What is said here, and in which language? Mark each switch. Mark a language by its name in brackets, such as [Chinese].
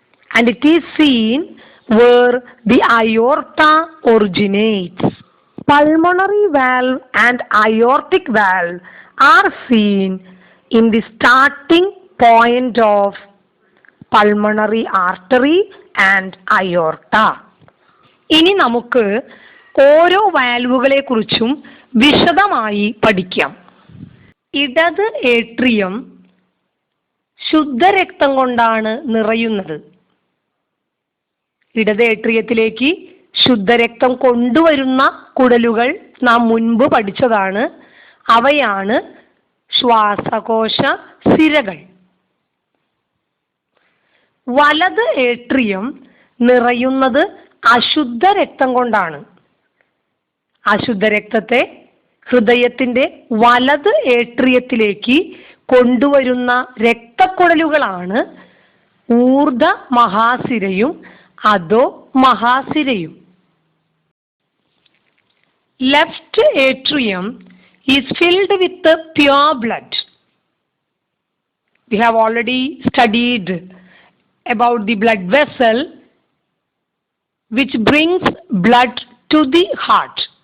[English] And it is seen where the aorta originates. Pulmonary valve and aortic valve are seen in the starting point of pulmonary artery and aorta. [Malayalam] ഇനി നമുക്ക് ഓരോ വാൽവുകളെ കുറിച്ചും വിശദമായി പഠിക്കാം. ഇടത് atrium ശുദ്ധരക്തം കൊണ്ടാണ് നിറയുന്നത്. ഇടത് ഏട്രിയത്തിലേക്ക് ശുദ്ധരക്തം കൊണ്ടുവരുന്ന കുഴലുകൾ നാം മുൻപ് പഠിച്ചതാണ്. അവയാണ് ശ്വാസകോശ സിരകൾ. വലത് ഏട്രിയം നിറയുന്നത് അശുദ്ധ രക്തം കൊണ്ടാണ്. അശുദ്ധരക്തത്തെ ഹൃദയത്തിന്റെ വലത് ഏട്രിയത്തിലേക്ക് കൊണ്ടുവരുന്ന രക്തക്കുഴലുകളാണ് ഊർധ മഹാസിരയും അധോ മഹാസിരയും. [English] Left atrium is filled with the pure blood. We have already studied about the blood vessel which brings blood to the heart.